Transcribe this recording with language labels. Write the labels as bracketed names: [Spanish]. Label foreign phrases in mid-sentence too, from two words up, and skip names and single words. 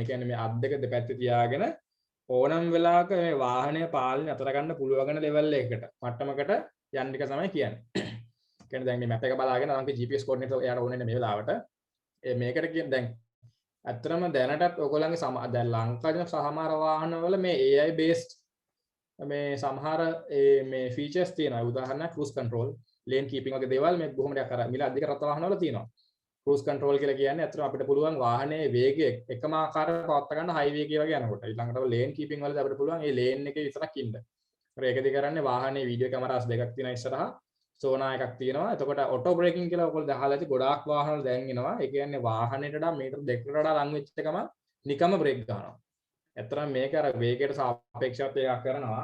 [Sinhala] කියන්නේ මේ අත් දෙක දෙපැත්තේ තියාගෙන ඕනම් වෙලාවක මේ වාහනය පාලනය අතර ගන්න පුළුවන් ලෙවල් එකකට මට්ටමකට යන්න එක තමයි කියන්නේ. කියන්නේ දැන් මේ මැප් එක බලාගෙන නම් [English] GPS coordinate [Sinhala] එයාට ඕනේ මේ වෙලාවට. මේකට කියන දැන් ඇත්තටම දැනටත් ඔයගොල්ලන්ගේ දැන් ලංකාවේ සමහර වාහනවල මේ [English] AI based [Sinhala] මේ සමහර මේ ෆීචර්ස් තියෙනවා. උදාහරණයක් [English] cruise control, lane keeping [Sinhala] වගේ දේවල් මේ බොහොම දෙයක් අර මිල අධික රට වාහනවල තියෙනවා. [English] cruise control [Sinhala] කියලා කියන්නේ අතන අපිට පුළුවන් වාහනේ වේගය එකම ආකාරව පවත්වා ගන්න highway එකේ වගේ යනකොට. ඊළඟට [English] lane keeping [Sinhala] වලදී අපිට පුළුවන් මේ lane එකේ විතරක් ඉන්න. ඒකදී කරන්නේ වාහනේ [English] video cameras [Sinhala] දෙකක් තියෙනවා ඉස්සරහා සෝනා එකක් තියෙනවා. එතකොට [English] auto braking [Sinhala] කියලා ඔයගොල්ලෝ දැකලා ඇති ගොඩාක් වාහන වල දැන් එනවා. ඒ කියන්නේ වාහනේට වඩා මීටර් 2කට වඩා ලං වෙච්ච එකම නිකම්ම බ්‍රේක් ගන්නවා. ඇත්තටම මේක අර වේගයට සාපේක්ෂව එකක් කරනවා.